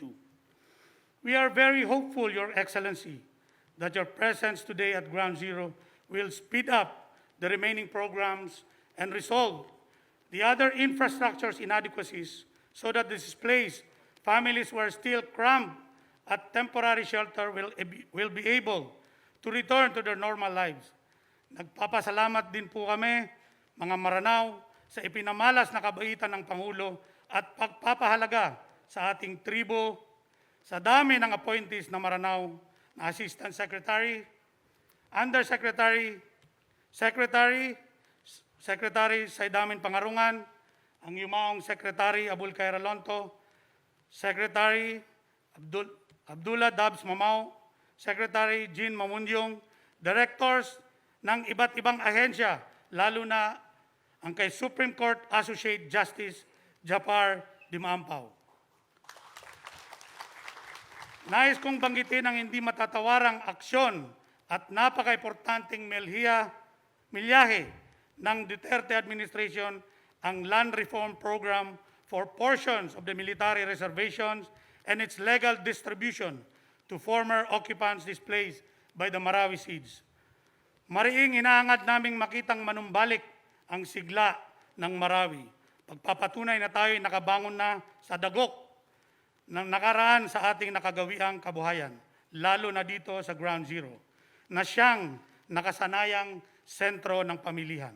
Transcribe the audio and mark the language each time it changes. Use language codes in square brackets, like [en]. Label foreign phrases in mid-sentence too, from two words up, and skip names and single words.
[en] We are very hopeful, Your Excellency, that your presence today at Ground Zero will speed up the remaining programs and resolve the other infrastructure's inadequacies so that the displaced families who are still crammed at temporary shelter will be able to return to their normal lives. [tl] Nagpapasalamat din po kami, mga Maranao, sa ipinamalas na kabaitan ng Pangulo at pagpapahalaga sa ating tribo, sa dami ng appointees na Maranao, na Assistant Secretary, Undersecretary, Secretary Saidamin Pangarungan, ang yumaong Secretary Abul Khair Alonto, Secretary Abdullah Dabs Mamao, Secretary Jean Mamundyong, Directors ng iba't ibang ahensya, lalo na ang kay Supreme Court Associate Justice Japar Dimaampaw. Nais kong banggitin ang hindi matatawarang aksyon at napaka-importanteng milyahe ng Duterte administration ang [en] Land Reform Program for portions of the military reservations and its legal distribution to former occupants displaced by the Marawi siege. [tl] Mariing inaangad naming makitang manumbalik ang sigla ng Marawi. Pagpapatunay na tayo'y nakabangon na sa dagok ng nakaraan sa ating nakagawiang kabuhayan, lalo na dito sa Ground Zero, na siyang nakasanayang sentro ng pamilihan.